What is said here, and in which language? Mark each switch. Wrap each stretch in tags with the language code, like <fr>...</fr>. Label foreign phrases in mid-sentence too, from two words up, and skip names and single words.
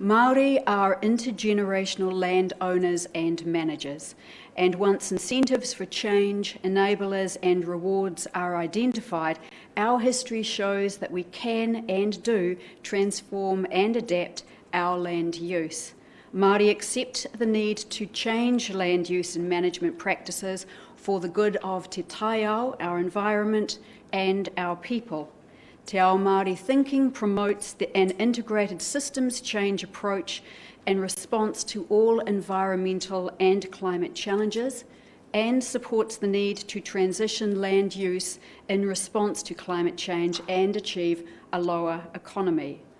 <en>Maori are intergenerational land owners and managers, and once incentives for change, enablers and rewards are identified, our history shows that we can and do transform and adapt our land use. Māori accept the need to change land use and management practices for the good of</en> <mi>te taiao,</mi> <en>our environment, and our people.</en> <mi>Te ao Māori</mi> <en>thinking promotes an integrated systems change approach in response to all environmental and climate challenges, and supports the need to transition land use in response to climate change and achieve a lower economy.</en>